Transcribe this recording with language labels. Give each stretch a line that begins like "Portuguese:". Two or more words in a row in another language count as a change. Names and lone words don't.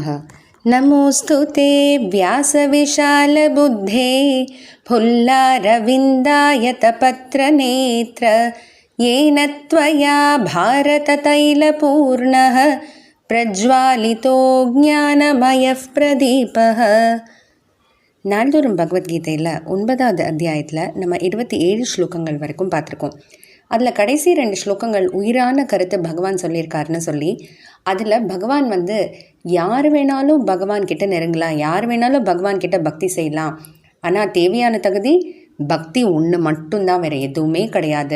Sanskrit: नमोऽस्तु ते व्यासविशालबुद्धे फुल्लारविन्दायतपत्रनेत्र येन त्वया भारततैलपूर्णः प्रज्वालितो ज्ञानमयः प्रदीपः.
Tamil: நாள்தோறும் பகவத்கீதையில் 9வது அத்தியாயத்தில் நம்ம 27 ஸ்லோகங்கள் வரைக்கும் பார்த்துருக்கோம். அதில் கடைசி 2 ஸ்லோகங்கள் உயிரான கருத்து பகவான் சொல்லியிருக்காருன்னு சொல்லி, அதில் பகவான் யார் வேணாலும் பகவான் கிட்ட நெருங்கலாம், யார் வேணாலும் பகவான் கிட்ட பக்தி செய்யலாம், ஆனால் தேவையான தகுதி பக்தி ஒன்று மட்டும்தான், வேறு எதுவுமே கிடையாது.